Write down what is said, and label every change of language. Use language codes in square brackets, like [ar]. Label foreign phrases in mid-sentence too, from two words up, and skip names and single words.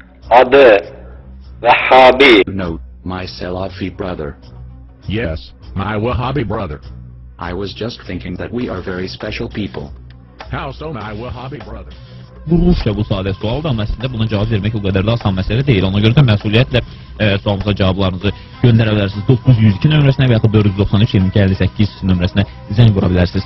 [az] adı Vehhabi. [en] No, my Salafi brother. Yes, my Wahhabi brother. I was just thinking that we are very special people. How so, my Wahhabi brother? [az] Bu Rusça bu sadə sualdır, amma əslində buna cavab vermək o qədər də asan məsələ deyil. Ona görə də məsuliyyətlə sualımıza cavablarınızı göndərə bilərsiniz. 902 nömrəsinə və ya 493 22 58 nömrəsinə zəng vura bilərsiniz.